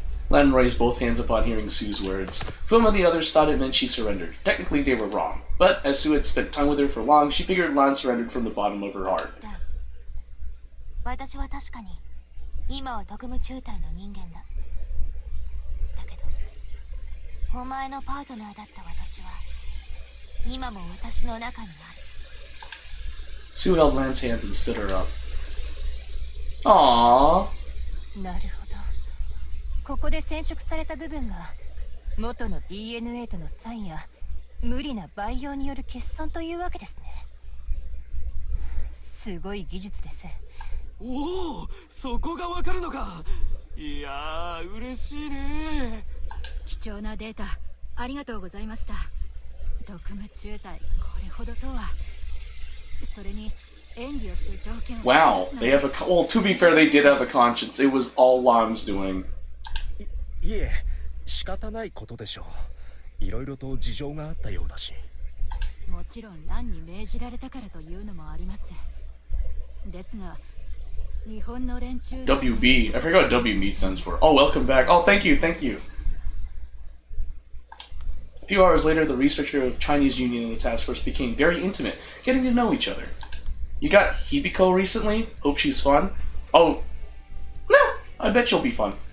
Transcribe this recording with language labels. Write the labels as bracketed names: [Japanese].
[English] Lan raised both hands upon hearing Sue's words. Film and the others thought it meant she surrendered. Technically, they were wrong. But as Sue had spent time with her for long, she figured Lan surrendered from the bottom of her heart. [Japanese] 私は確かに今は特務中隊の人間だ。だけど、お前のパートナーだった私は今も私の中にある。 [English] Sue held Lan's hands and stood her up. Aww. [Japanese] なるほど。ここで染色された部分が元の DNA との差異や無理な培養による欠損というわけですね。すごい技術です。おお、そこがわかるのか。いやー、嬉しいね。貴重なデータありがとうございました。特務中隊これほどとは。それに演技をして条件を。 [English] Wow, they have a well. To be fair, they did have a conscience. It was all Lan's doing. [Japanese] いえ、仕方ないことでしょう。いろいろと事情があったようだし。もちろん乱に命じられたからというのもあります。ですが、日本の連中。 [English] WB. I forgot what WB stands for. Oh, welcome back. Oh, thank you, thank you. A few hours later, the researcher of Chinese Union and the task force became very intimate, getting to know each other. You got Hibiko recently? Hope she's fun. Oh, no, I bet she'll be fun.